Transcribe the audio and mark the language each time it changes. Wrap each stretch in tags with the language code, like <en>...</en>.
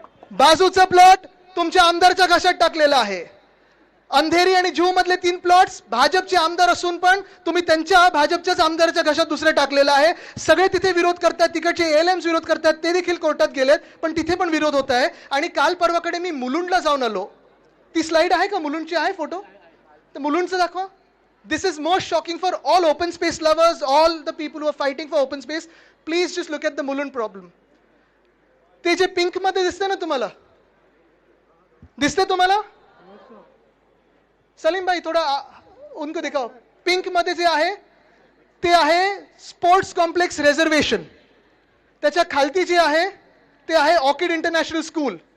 <mr>बाजूचा प्लॉट तुमच्या आमदारच्या घशात टाकलेला आहे. अंधेरी आणि जुहू मधले 3 प्लॉट्स भाजपचे आमदार असून पण तुम्ही त्यांच्या भाजपच्याच आमदाराच्या घशात दुसरे टाकलेला आहे. सगळे तिथे विरोध करतात, तिकडचे एएलएम्स विरोध करतात, ते देखील कोर्टात गेलेत, पण तिथे पण विरोध होत आहे. आणि काल परवाकडे मी मुलुंडला जाऊन आलो. ती स्लाइड आहे का मुलुंडची? आहे फोटो? तर मुलुंडचं दाखवा.</mr> <en>This is most shocking for all open space lovers, all the people who are fighting for open space. Please just look at the Mulund problem.</en> <mr>ते जे पिंक मध्ये दिसते ना, तुम्हाला दिसते? तुम्हाला</mr> <hi>सलीम भाई थोड़ा उनको दिखाओ.</hi> <mr>पिंक मध्ये जे आहे ते आहे स्पोर्ट्स कॉम्प्लेक्स रिझर्वेशन. त्याच्या खालती जे आहे ते आहे ऑर्किड इंटरनॅशनल स्कूल.</mr>